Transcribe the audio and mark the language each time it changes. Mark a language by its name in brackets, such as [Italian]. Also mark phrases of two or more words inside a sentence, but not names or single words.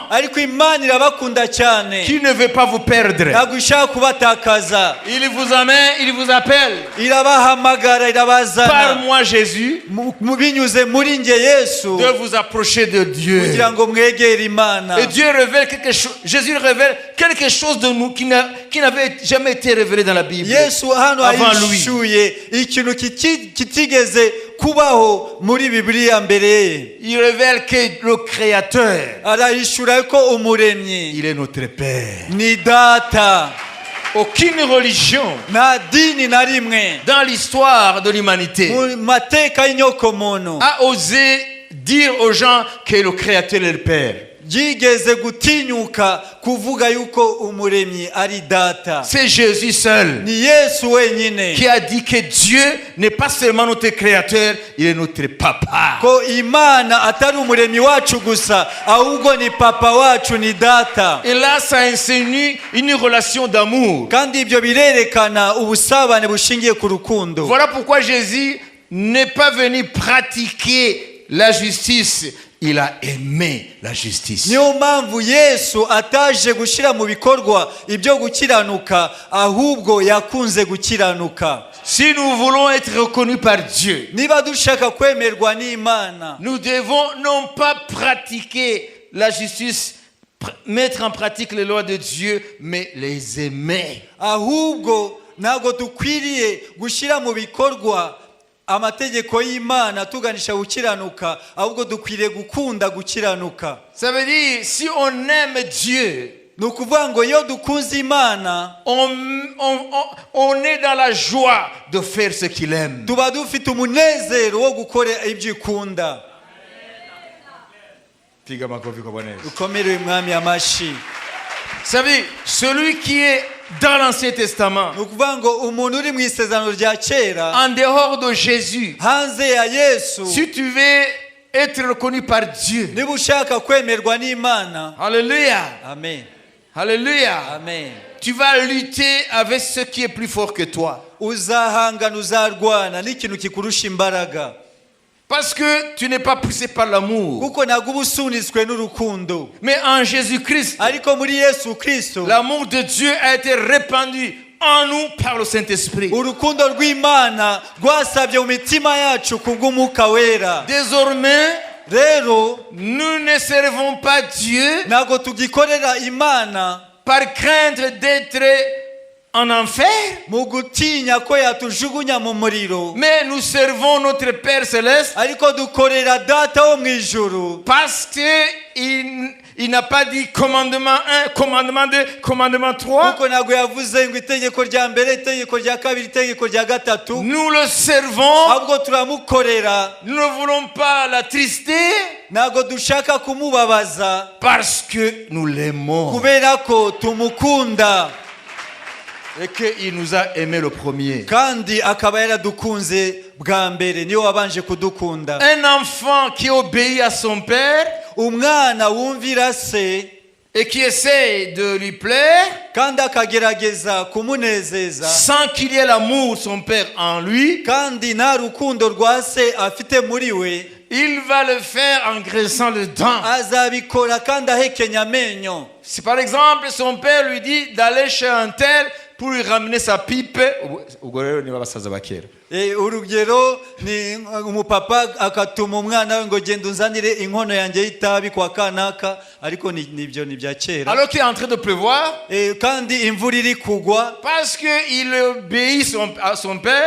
[Kinyarwanda] Ariko Imana irabakunda cyane, [French] qu'il ne veut pas vous perdre. [Kinyarwanda] ntabwo ishaka kubatakaza. [French] Il vous amène, il vous appelle. [Kinyarwanda] Irabahamagara, [French] Par [Kinyarwanda] irabazana [French] moi, Jésus, [Kinyarwanda] binyuze muri nge Yesu, [French] de vous approcher de Dieu. [Kinyarwanda] kugira ngo mwegere Imana. [French] Et Dieu révèle quelque chose, Jésus révèle quelque chose de nous qui n'avait jamais été révélé dans la Bible [Kinyarwanda] Yesu hano [French] avant lui. [Kinyarwanda] ahishuye ikintu kitigeze kubaho muri Bibiliya mbere ye. [French] Il révèle que le Créateur, [Kinyarwanda] Arahishura ko umuremyi [French] il est notre Père. [Kinyarwanda] ni data. [French] Aucune religion [Kinyarwanda] Nta dini na rimwe [French] dans l'histoire de l'humanité [Kinyarwanda] mu mateka y'inyokomuntu [French] a osé dire aux gens que le Créateur est le Père. [Kinyarwanda] ryigeze gutinyuka kuvuga yuko umuremyi ari data. [French] C'est Jésus seul [Kinyarwanda] Ni Yesu wenyine [French] qui a dit que Dieu n'est pas seulement notre Créateur, il est notre Papa. [Kinyarwanda] ko Imana atari umuremyi wacu gusa, ahubwo ni papa wacu, ni data. [French] Et là, ça insinue une relation d'amour. [Kinyarwanda] Kandi ibyo birerekana ubusabane bushingiye ku rukundo. [French] Voilà pourquoi Jésus n'est pas venu pratiquer la justice il a aimé la justice. [Kinyarwanda] niyo mpamvu Yesu ataje gushira mu bikorwa ibyo gukiranuka, ahubwo yakunze gukiranuka. [French] Si nous voulons être reconnus par Dieu, [Kinyarwanda] niba dushaka kwemerwa n'Imana, [French] nous devons non pas pratiquer la justice, mettre en pratique les lois de Dieu, mais les aimer. [Kinyarwanda] ahubwo ntabwo dukwiriye gushyira mu bikorwa amategeko y'Imana tuganisha gukiranuka, ahubwo dukwiriye gukunda gukiranuka. [French] Ça veut dire, si on aime Dieu, [Kinyarwanda] ni ukuvuga ngo iyo dukunze Imana, [French] on est dans la joie de faire ce qu'il aime. [Kinyarwanda] tuba dufite umunezero wo gukora ibyo ikunda. ukomere umwami amashi. [French] Ça veut dire, celui qui est dans l'Ancien Testament, [Kinyarwanda] ni ukuvuga ngo umuntu uri mu isezerano rya kera, [French] en dehors de Jésus, [Kinyarwanda] hanze ya Yesu, [French] si tu veux être reconnu par Dieu, [Kinyarwanda] niba ushaka kwemerwa n'Imana, [French] alléluia, amen, alléluia, amen, tu vas lutter avec ce qui est plus fort que toi. [Kinyarwanda] uzahangana, uzarwana n'ikintu kikurusha imbaraga, [French] Parce que tu n'es pas poussé par l'amour. [Kinyarwanda] kuko ntabwo uba usunitswe n'urukundo. [French] Mais en Jésus-Christ, [Kinyarwanda] ariko muri Yesu Kristo, [French] l'amour de Dieu a été répandu en nous par le Saint-Esprit. [Kinyarwanda] urukundo rw'Imana rwasabye mu mitima yacu kubw'Umwuka wera. [French] Désormais, [Kinyarwanda] rero [French] nous ne servons pas Dieu [Kinyarwanda] ntabwo tugikorera Imana [French] par crainte d'être en enfer, [Kinyarwanda] mu gutinya ko yatujugunya mu muriro, [French] mais nous servons notre Père Céleste [Kinyarwanda] ariko dukorera Data wo mu ijuru, [French] parce qu'il n'a pas dit commandement 1, commandement 2, commandement 3. [Kinyarwanda] kuko ntabwo yavuze ngo itegeko rya mbere, itegeko rya kabiri, itegeko rya gatatu. [French] Nous le servons, [Kinyarwanda] ahubwo turamukorera, [French] nous ne voulons pas l'attrister [Kinyarwanda] ntabwo dushaka kumubabaza, [French] parce que nous l'aimons [Kinyarwanda] kubera ko tumukunda, [French] et qu'il nous a aimé le premier. [Kinyarwanda] kandi akaba yaradukunze bwa mbere, niyo wabanje kudukunda. [French] Un enfant qui obéit à son père [Kinyarwanda] umwana wumvira se [French] et qui essaie de lui plaire [Kinyarwanda] kandi akagerageza kumunezeza, [French] sans qu'il y ait l'amour de son père en lui, [Kinyarwanda] kandi nta rukundo rwa se afite muri we, [French] il va le faire en graissant les dents. [Kinyarwanda] azabikora kandi ahekenya amenyo. [French] Si par exemple son père lui dit d'aller chez un tel pour lui ramener sa pipe, [Kinyarwanda] urugero ni umupapa akatuma umwana we ngo genda unzanire inkono yanjye y'itabi kwa kanaka, ariko nibyo ni bya kera, [French] alors qu'il est en train de pleuvoir, [Kinyarwanda] kandi imvura iri kugwa, [French] parce qu'il obéit à son père,